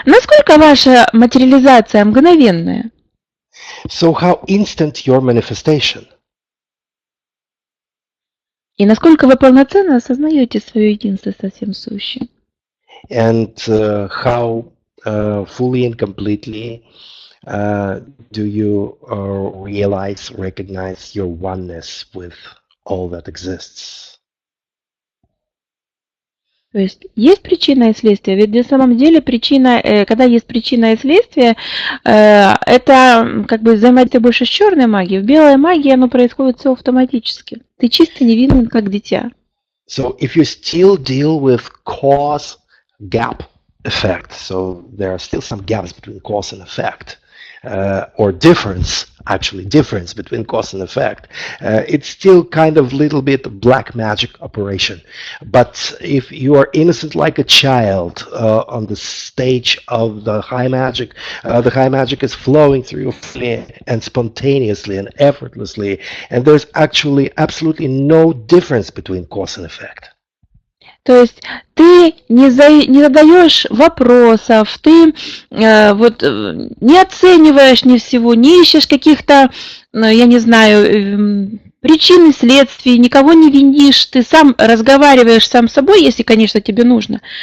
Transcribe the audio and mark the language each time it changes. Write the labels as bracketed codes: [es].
[ru] Насколько ваша материализация мгновенная? [en] So how instant your manifestation? [ru] И насколько вы полноценно осознаете свое единство со всем сущим? [en] And how fully and completely do you realize, recognize your oneness with all that exists? [ru] То есть причина и следствие. Ведь на самом деле причина, когда есть причина и следствие, это как бы взаимодействие больше с черной магией. В белой магии оно происходит все автоматически. Ты чисто невинен, как дитя. [en] So if you still deal with cause gap effect, so there are still some gaps between cause and effect, or difference actually difference between cause and effect. It's still kind of little bit black magic operation. But if you are innocent like a child on the stage of the high magic is flowing through you freely and spontaneously and effortlessly, and there's actually absolutely no difference between cause and effect. [ru] То есть ты не задаешь вопросов, ты не оцениваешь ни всего, не ищешь каких-то, я не знаю, причин и следствий, никого не винишь, ты сам разговариваешь сам с собой, если, конечно, тебе нужно.